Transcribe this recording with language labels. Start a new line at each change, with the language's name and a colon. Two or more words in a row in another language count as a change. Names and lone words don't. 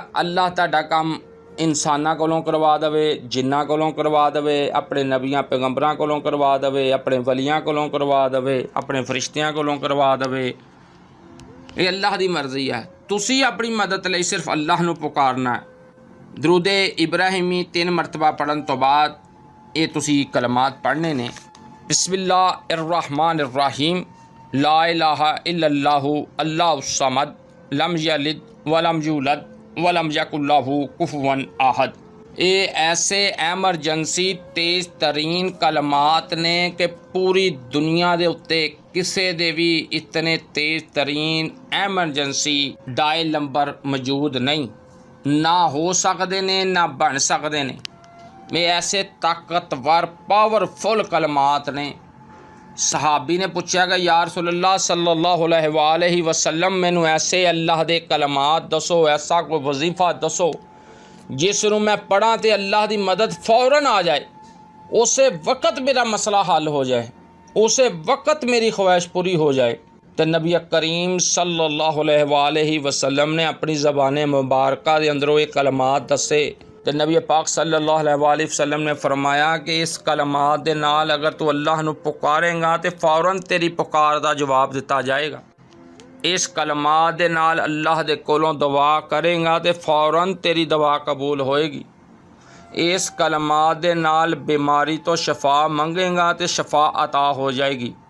Punjabi: ਅੱਲਾਹ ਤੁਹਾਡਾ ਕੰਮ ਇਨਸਾਨਾਂ ਕੋਲੋਂ ਕਰਵਾ ਦੇਵੇ, ਜਿੰਨਾਂ ਕੋਲੋਂ ਕਰਵਾ ਦੇਵੇ, ਆਪਣੇ ਨਬੀਆਂ ਪੈਗੰਬਰਾਂ ਕੋਲੋਂ ਕਰਵਾ ਦੇਵੇ, ਆਪਣੇ ਵਲੀਆਂ ਕੋਲੋਂ ਕਰਵਾ ਦੇਵੇ, ਆਪਣੇ ਫਰਿਸ਼ਤਿਆਂ ਕੋਲੋਂ ਕਰਵਾ ਦੇਵੇ। ਇਹ ਅੱਲਾਹ ਦੀ ਮਰਜ਼ੀ ਹੈ। ਤੁਸੀਂ ਆਪਣੀ ਮਦਦ ਲਈ ਸਿਰਫ ਅੱਲਾਹ ਨੂੰ ਪੁਕਾਰਨਾ ਹੈ। ਦਰੂਦ ਇਬਰਾਹੀਮੀ 3 ਮਰਤਬਾ ਪੜ੍ਹਨ ਤੋਂ ਬਾਅਦ ਇਹ ਤੁਸੀਂ ਕਲਮਾਤ ਪੜ੍ਹਨੇ ਨੇ।
Arabic: بسم الله الرحمن الرحيم لا إله إلا الله الله الصمد لم يلد ولم يولد ولم يكن له كفوا أحد.
Punjabi: ਇਹ ਐਸੇ ਐਮਰਜੈਂਸੀ ਤੇਜ਼ ਤਰੀਨ ਕਲਮਾਤ ਨੇ ਕਿ ਪੂਰੀ ਦੁਨੀਆ ਦੇ ਉੱਤੇ ਕਿਸੇ ਦੇ ਵੀ ਇਤਨੇ ਤੇਜ਼ ਤਰੀਨ
English: emergency dial number
Punjabi: ਮੌਜੂਦ ਨਹੀਂ, ਨਾ ਹੋ ਸਕਦੇ ਨੇ, ਨਾ ਬਣ ਸਕਦੇ ਨੇ। ਇਹ ਐਸੇ ਤਾਕਤਵਰ ਪਾਵਰਫੁਲ ਕਲਮਾਤ ਨੇ। ਸਹਾਬੀ ਨੇ ਪੁੱਛਿਆ ਕਿ
Arabic: يا رسول الله صلى الله عليه وسلم
Punjabi: ਮੈਨੂੰ ਐਸੇ ਅੱਲਾਹ ਦੇ ਕਲਮਾਤ ਦੱਸੋ, ਐਸਾ ਕੋਈ ਵਜ਼ੀਫਾ ਦੱਸੋ ਜਿਸ ਨੂੰ ਮੈਂ ਪੜ੍ਹਾਂ ਤੇ ਅੱਲਾਹ ਦੀ ਮਦਦ ਫੌਰਨ ਆ ਜਾਏ, ਉਸੇ ਵਕਤ ਮੇਰਾ ਮਸਲਾ ਹੱਲ ਹੋ ਜਾਏ, ਉਸੇ ਵਕਤ ਮੇਰੀ ਖਵਾਇਸ਼ ਪੂਰੀ ਹੋ ਜਾਏ। ਤੇ ਨਬੀ ਕਰੀਮ
Arabic: صلى الله عليه وسلم
Punjabi: ਨੇ ਆਪਣੀ ਜ਼ਬਾਨ ਮੁਬਾਰਕਾ ਦੇ ਅੰਦਰੋਂ ਇਹ ਕਲਮਾਤ ਦੱਸੇ। ਤੇ ਨਬੀ ਪਾਕ
Arabic: صلى الله عليه وسلم
Punjabi: ਨੇ ਫਰਮਾਇਆ ਕਿ ਇਸ ਕਲਮਾਤ ਦੇ ਨਾਲ ਅਗਰ ਤੂੰ ਅੱਲਾਹ ਨੂੰ ਪੁਕਾਰੇਂਗਾ ਤੇ ਫੌਰਨ ਤੇਰੀ ਪੁਕਾਰ ਦਾ ਜਵਾਬ ਦਿੱਤਾ ਜਾਏਗਾ। ਇਸ ਕਲਮਾਤ ਦੇ ਨਾਲ ਅੱਲਾਹ ਦੇ ਕੋਲੋਂ ਦੁਆ ਕਰੇਂਗਾ ਤੇ ਫੌਰਨ ਤੇਰੀ ਦੁਆ ਕਬੂਲ ਹੋਏਗੀ। ਇਸ ਕਲਮਾਤ ਦੇ ਨਾਲ ਬਿਮਾਰੀ ਤੋਂ ਸ਼ਫਾ ਮੰਗੇਗਾ ਤੇ ਸ਼ਫਾ ਅਤਾ ਹੋ ਜਾਏਗੀ।